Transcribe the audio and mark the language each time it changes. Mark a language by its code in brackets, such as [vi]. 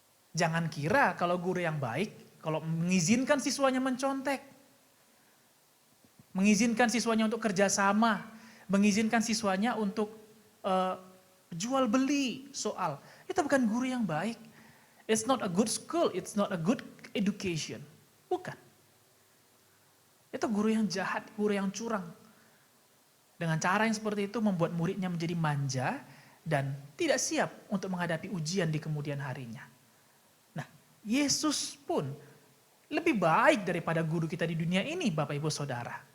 [id] Jangan kira kalau guru yang baik, kalau mengizinkan siswanya mencontek, mengizinkan siswanya untuk kerjasama, mengizinkan siswanya untuk jual beli soal, itu bukan guru yang baik. [en] It's not a good school, it's not a good education. [id] Bukan. Itu guru yang jahat, guru yang curang. Dengan cara yang seperti itu membuat muridnya menjadi manja dan tidak siap untuk menghadapi ujian di kemudian harinya. Nah, Yesus pun lebih baik daripada guru kita di dunia ini, Bapak Ibu Saudara.